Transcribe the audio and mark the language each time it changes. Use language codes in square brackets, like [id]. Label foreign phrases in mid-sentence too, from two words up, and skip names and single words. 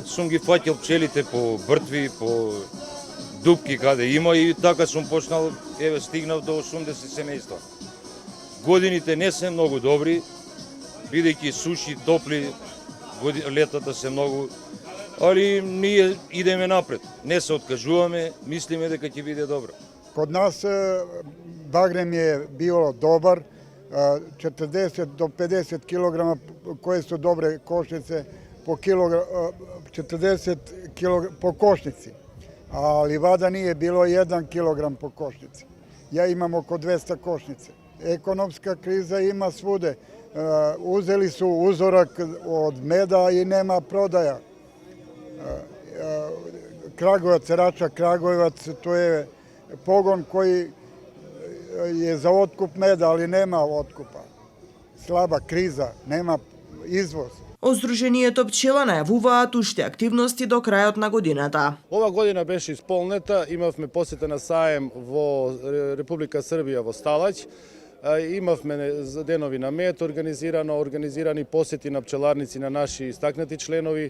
[mk] Сум ги фаќал пчелите по бртви, по дупки каде има и така сум почнал, стигнав до 80 семејства. Годините не се многу добри, бидејќи суши, топли, летата се многу, али ние идеме напред. Не се откажуваме, мислиме дека ќе биде добро. [sr] Kod nas bagrem je bio dobar, 40 do 50 kg koje su dobre košnice, po 40 kg po košnici, a livada nije bilo 1 kg po košnici. Ja imam oko 200 košnice. Ekonomska kriza ima svude. Uzeli su uzorak od meda i nema prodaja. Kragujevac, Rača, Kragujevac, to je pogon koji je za otkup meda, ali nema otkupa. Slaba kriza, nema izvoz. [mk] Од Сдруженијето Пчела најавуваат уште активности до крајот на годината. Ова година беше исполнета, имавме посета на саем во Република Србија во Сталаќ. Имавме Денови на мед организирани посети на пчеларници на наши истакнати членови.